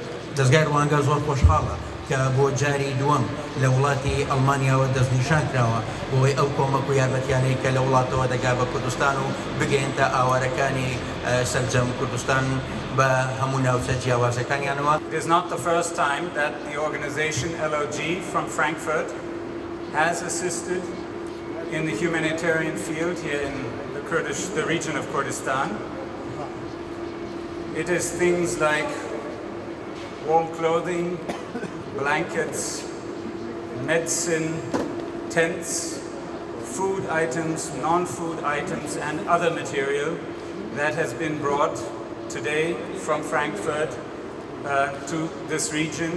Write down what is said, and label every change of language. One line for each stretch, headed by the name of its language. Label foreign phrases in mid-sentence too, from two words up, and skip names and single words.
Central Kurdish: دەستگای ڕوانگە زۆر خۆشحاڵە کە بۆ جاری دووەم لە وڵاتی ئەڵمانیاوە دەستنیشان کراوە بۆی ئەو کۆمەک و یارمەتیانەی کە لە وڵاتەوە دەگا بە کوردستان و بگەێنتە ئاوارەکانی سەرجەم کوردستان بە هەموو ناوچە جیاوازەکانیانەوە.
English: It is not the first time that the organization LOG from Frankfurt has assisted in the humanitarian field here in the region of Kurdistan. It is things like warm clothing, blankets, medicine, tents, food items, non-food items, and other material that has been brought today from Frankfurt to this region.